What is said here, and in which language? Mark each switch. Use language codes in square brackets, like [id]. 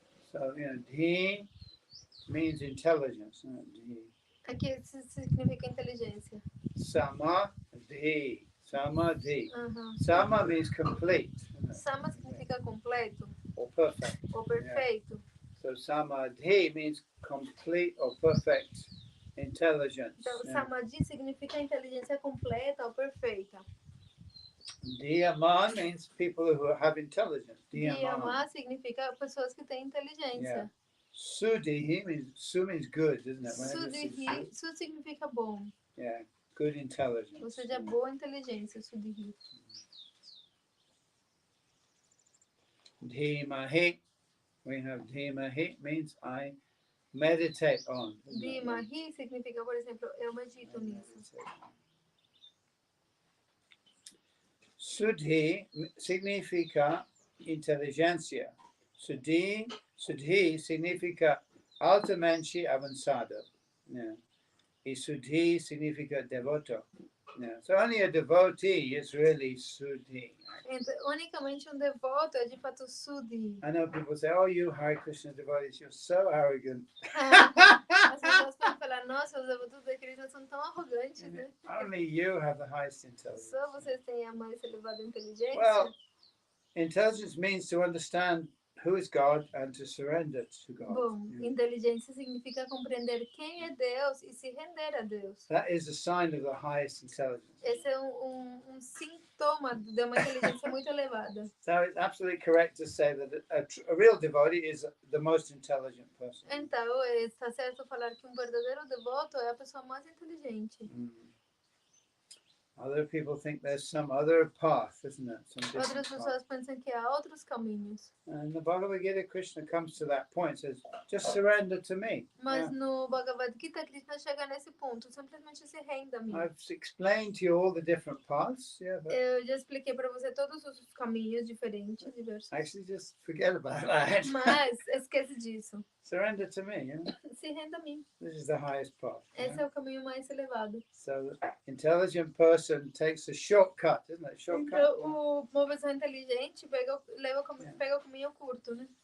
[en] So, Dhi means intelligence. Dhi. [pt] Aqui isso significa inteligência. [sa] Samadhi. Samadhi. Uhum. [en] Sama means complete. [pt] Sama significa completo [en] Or perfect. [pt] ou perfeito. [en] So samadhi means complete or perfect intelligence. [pt] Então, samadhi significa inteligência completa ou perfeita. [en] Diyaman means people who have intelligence. [pt] Diyama significa pessoas que têm inteligência. [en] Sudhi means su means good, isn't it? [pt] Sudhi, su significa bom. [en] Yeah, good intelligence. [pt] Ou seja, boa inteligência, sudhi. [en] Dhimahi, we have dhimahi means I meditate on. [pt] Dhimahi significa, por exemplo, eu medito nisso. Sudhi significa inteligência. Sudhi significa altamente avançado. Yeah. E Sudhi significa devoto. Yeah. [en] So only a devotee is really Sudhi. [pt] Então, unicamente devoto é de fato sudhi. [en] I know people say, oh, you Hare Krishna devotees, you're so arrogant. [pt] As pessoas podem falar, nossa, os devotos de Krishna são tão arrogantes, né? [en] Only you have the highest intelligence. [pt] Só vocês têm a mais elevada inteligência. [en] Well, intelligence means to understand who is God and to surrender to God. [pt] Bom, inteligência significa compreender quem é Deus e se render a Deus. [en] That is a sign of the highest intelligence. [pt] Esse é sintoma de uma inteligência muito elevada. [en] So it's absolutely correct to say that a real devotee is the most intelligent person. [pt] Então, está certo falar que verdadeiro devoto é a pessoa mais inteligente. [en] Other people think there's some other path, isn't it? [pt] Outras pessoas pensam que há outros caminhos. [en] And the Bhagavad Gita, Krishna comes to that point, says, just surrender to me. [pt] Mas no Bhagavad Gita, Krishna chega nesse ponto, simplesmente se renda a mim. [en] I've explained to you all the different paths. [pt] Eu já expliquei para você todos os caminhos diferentes, diversos. [en] Actually, just forget about that. [pt] Mas esquece disso. [en] Surrender to me. [pt] Se renda a mim. [en] This is the highest path. [pt] Esse é o caminho mais elevado. [en] So the intelligent person takes a shortcut, isn't it? Shortcut. [pt] Então, uma pessoa inteligente pega o caminho curto, né?